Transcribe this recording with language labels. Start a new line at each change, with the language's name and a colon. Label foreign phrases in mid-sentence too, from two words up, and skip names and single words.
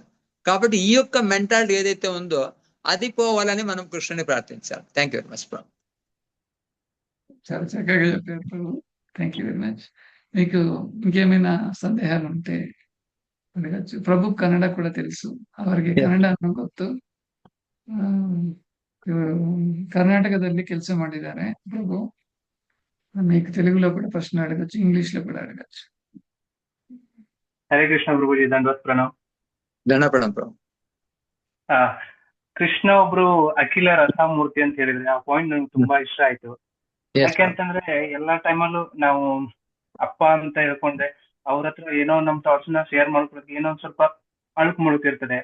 Telugu: కాబట్టి ఈ యొక్క మెంటాలిటీ ఏదైతే ఉందో అది పోవాలని మనం కృష్ణుని ప్రార్థించాలి.
English: thank you very much ప్రభు.
Telugu: చాలా చక్కగా చెప్పారు ప్రభు.
English: thank you very much.
Telugu: మీకు ఇంకేమైనా సందేహాలు ఉంటే అడగచ్చు. ప్రభు కన్నడ కూడా తెలుసు,
Kannada: ಅವರಿಗೆ ಕನ್ನಡ ಅನ್ನೋ ಗೊತ್ತು. ಕರ್ನಾಟಕದಲ್ಲಿ ಕೆಲಸ ಮಾಡಿದ್ದಾರೆ ಪ್ರಭು.
Telugu: మీకు తెలుగులో కూడా ప్రశ్న అడగచ్చు, ఇంగ్లీష్ లో కూడా అడగచ్చు.
Kannada: ಹರೇ ಕೃಷ್ಣ ಪ್ರಭುಜಿ, ದಂಡವತ್ ಪ್ರಣವ್. ದಂಡ ಪ್ರಣಾಮ್ ప్రభు. ಕೃಷ್ಣ ಒಬ್ರು ಅಖಿಲ ರಸಮೂರ್ತಿ ಅಂತ ಹೇಳಿದ್ರೆ ಆ ಪಾಯಿಂಟ್ ನಂಗೆ ತುಂಬಾ ಇಷ್ಟ ಆಯ್ತು. ಯಾಕೆಂತಂದ್ರೆ ಎಲ್ಲಾ ಟೈಮಲ್ಲೂ ನಾವು ಅಪ್ಪ ಅಂತ ಹೇಳ್ಕೊಂಡ್ರೆ ಅವ್ರ ಹತ್ರ ಏನೋ ನಮ್ ಥಾಟ್ಸ್ ನ ಶೇರ್ ಮಾಡ್ಕೊಳಕ್ಕೆ ಏನೋ ಒಂದ್ ಸ್ವಲ್ಪ ಅಳುಕು ಮುಳುಕಿರ್ತದೆ.